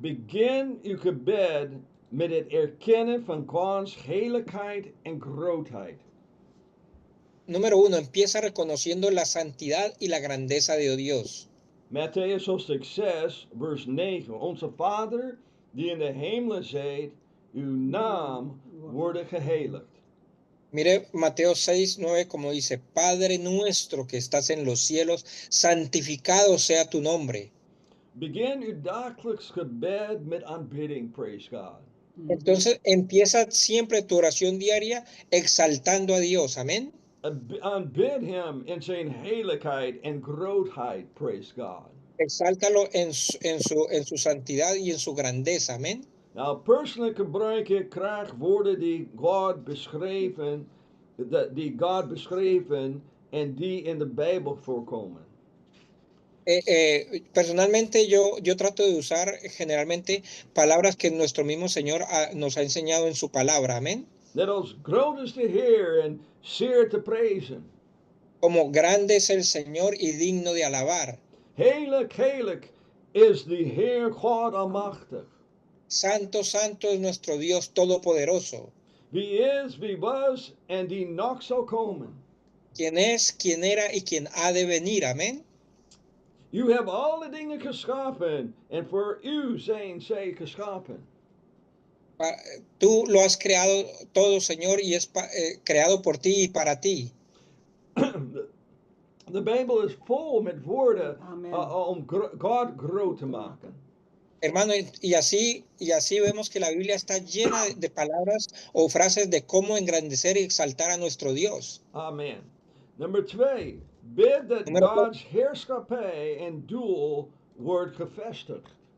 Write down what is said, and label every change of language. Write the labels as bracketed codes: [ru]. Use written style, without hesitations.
[nl] Begin uw gebed met het erkennen van Gods heiligheid en grootheid. [es] Número 1. Empieza reconociendo la santidad y la grandeza de Dios. [nl] Matthäus hoofdstuk 6, vers 9. Onze Vader, die in de hemelen zijt, uw naam worden geheiligd. [es] Mire Mateo 6, 9, como dice, Padre nuestro que estás en los cielos, santificado sea tu nombre. [nl] Begin uw dagelijks gebed met aanbidding, [en] praise God. [es] Entonces empieza siempre tu oración diaria exaltando a Dios, amén. [nl] Aanbid hem in zijn heiligheid en grootheid, [en] praise God. [es] Exáltalo en su santidad y en su grandeza, amén. [nl] Nou, persoonlijk gebruik ik graag woorden die God beschreven en die in de Bijbel voorkomen. [es] Personalmente yo trato de usar generalmente palabras que nuestro mismo Señor nos ha enseñado en su palabra, amén. [nl] Net als groot is de Heer en zeer te prijzen. [es] Como grande es el Señor y digno de alabar. [nl] Heilig, heilig is de Heer God almachtig. [es] Santo, santo es nuestro Dios todopoderoso. [nl] Wie is, wie was en die nog zal komen. [es] Quien es, quien era y quien ha de venir, amén. [nl] U hebt alle dingen geschapen en voor u zijn zij geschapen. [es] Tú lo has creado todo, Señor, y es creado por ti y para ti. [nl] De Bijbel is vol met woorden om God groot te maken. [es] Hermano, y así vemos que la Biblia está llena de palabras o frases de cómo engrandecer y exaltar a nuestro Dios. [nl] Amen. Nummer 2. Bid dat Gods heerschappij en doel wordt gevestigd.